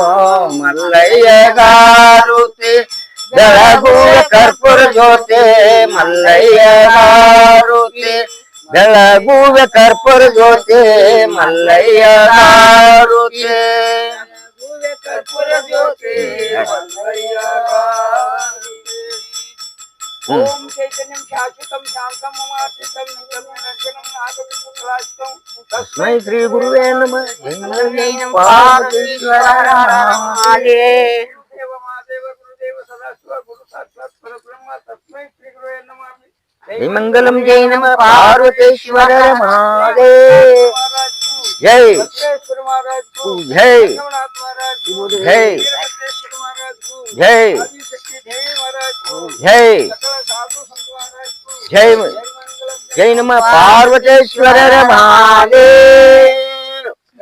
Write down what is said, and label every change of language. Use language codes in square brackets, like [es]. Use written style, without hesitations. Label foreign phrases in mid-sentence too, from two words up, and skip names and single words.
[kn] ಮಲ್ಲಯ್ಯಗಾರುತಿ ಬೆಳಗುವ ಕರ್ಪೂರ ಜ್ಯೋತಿ ಮಲ್ಲಯ್ಯಗಾರುತಿ ಬೆಳಗುವ ಕರ್ಪೂರ ಜ್ಯೋತಿ ಮಲ್ಲಯ್ಯಗಾರುತಿ ಕರ್ಪೂರ ಜ್ಯೋತಿ ಮಲ್ಲಯ್ಯಗಾರುತಿ [sa] ಓಂ ಚೈತನ್ಯಂ ಶಾಶ್ವತಂ ಶಾಂತಂ ಮಮಾತೀತಂ ನಿತ್ಯಂ ನಾಗವಿಷ್ಣುರಾಜಂ ತಸ್ಮೈ ಶ್ರೀ ಗುರುವೇ ನಮಃ ಪಾರ್ವತೀಶ್ವರಾಯ ದೇವ ಗುರುದೇವ ಸದಾಶಿವ ಗುರು ಸಾಕ್ಷಾತ್ ಪರಬ್ರಹ್ಮ ತಸ್ಮೈ ಶ್ರೀ ಗುರುವೇ ನಮಃ ಜೈ ಮಂಗಲಂ ಜೈ ನಮಃ ಪಾರ್ವತೀಶ್ವರ ಮಹಾದೇವ ಜೈ ಮಹಾರಾಜ್ ಜೈ ಜೈ ಜೈ ಜೈ ಜೈ ಜೈ ನಮಃ ಪಾರ್ವತೀಶ್ವರ ಮಹಾದೇವ.